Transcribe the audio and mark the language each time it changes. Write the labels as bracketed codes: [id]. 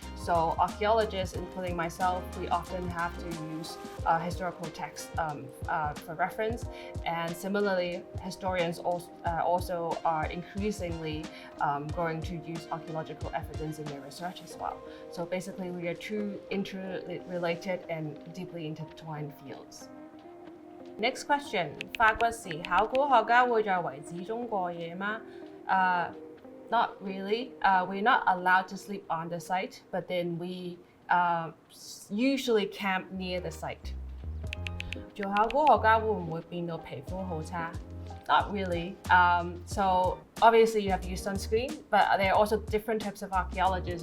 [en] So archaeologists, including myself, we often have to use historical texts for reference. And similarly, historians also are increasingly going to use archaeological evidence in their research as well. So basically, we are two interrelated and deeply intertwined fields. Next question. [yue] 發掘時，考古學家會在遺址中過夜嗎? [en] Not really. We're not allowed to sleep on the site, but then we usually camp near the site. [yue] 做考古學家會唔會變到皮膚好差? [en] Not really. So obviously you have to use sunscreen, but there are also different types of archaeologists.